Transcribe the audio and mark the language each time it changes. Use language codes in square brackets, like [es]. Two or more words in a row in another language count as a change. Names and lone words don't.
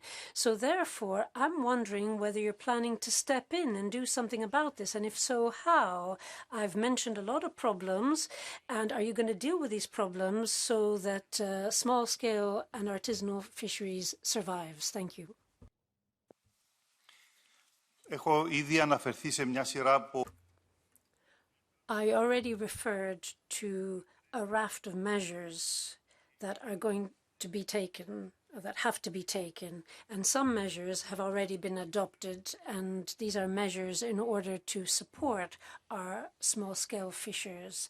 [en] So therefore, I'm wondering whether you're planning to step in and do something about this, and if so, how? I've mentioned a lot of problems, and are you going to deal with these problems so that small-scale and artisanal fisheries survives? Thank you. [el] Έχω ήδη αναφερθεί σε μια σειρά από... [en] I already referred to a raft of measures that are going to be taken, that have to be taken, and some measures have already been adopted, and these are measures in order to support our small-scale fishers.